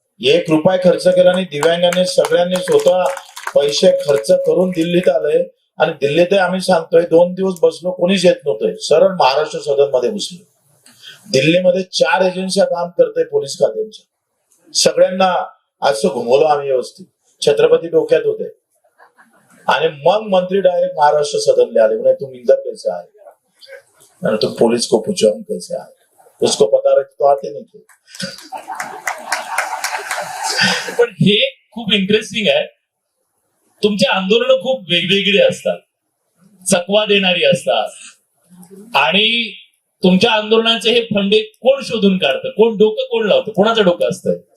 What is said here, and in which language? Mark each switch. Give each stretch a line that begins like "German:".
Marathi: 1 रुपया खर्च केला नाही. दिव्यांगाने सगळ्यांनी स्वतः पैसे खर्च करून दिल्लीत आलंय आणि दिल्लीत आम्ही सांगतोय 2 दिवस बसलो, कोणीच येत नव्हतंय. सरळ महाराष्ट्र सदन मध्ये बसलो. दिल्लीमध्ये 4 एजन्स्या काम करते पोलीस खात्यांच्या. सगळ्यांना असं घुमवलं आम्ही व्यवस्थित. छत्रपती डोक्यात होते आणि मग मंत्री डायरेक्ट महाराष्ट्र सदन ले आले. म्हणे
Hindi: तुम इंदर कैसे आए, मैंने तुम पुलिस को पूछो हम कैसे आए, उसको पता रहते तो आते नहीं थे.
Marathi: पण हे खूप इंटरेस्टिंग आहे. तुमचे आंदोलन खूप वेगवेगळे असतात, चकवा देणारी असतात आणि तुमच्या आंदोलनाचे हे फंडे कोण शोधून काढतं, कोण डोकं कोण लावतं, कोणाचं डोकं असतं?